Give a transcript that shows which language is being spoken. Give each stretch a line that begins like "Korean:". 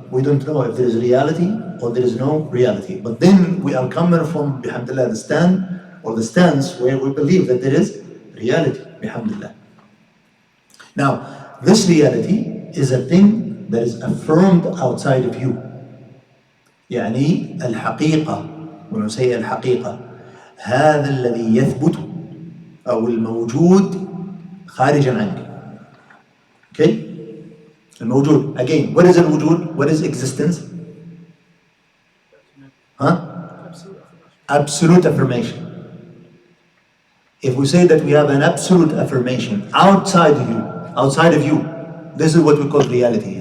English: We don't know if there is reality or there is no reality. But then we are coming from, bihamdillah, the stance where we believe that there is reality, bihamdillah. Now, this reality is a thing that is affirmed outside of you.
Arabic: يعني الحقيقة,
English: when we say
Arabic: الحقيقة, هذا الذي يثبت أو الموجود خارجا عنك. Okay? الموجود.
English: Again, what is الوجود? What is existence? Absolute affirmation. If we say that we have an absolute affirmation outside of you, this is what we call reality.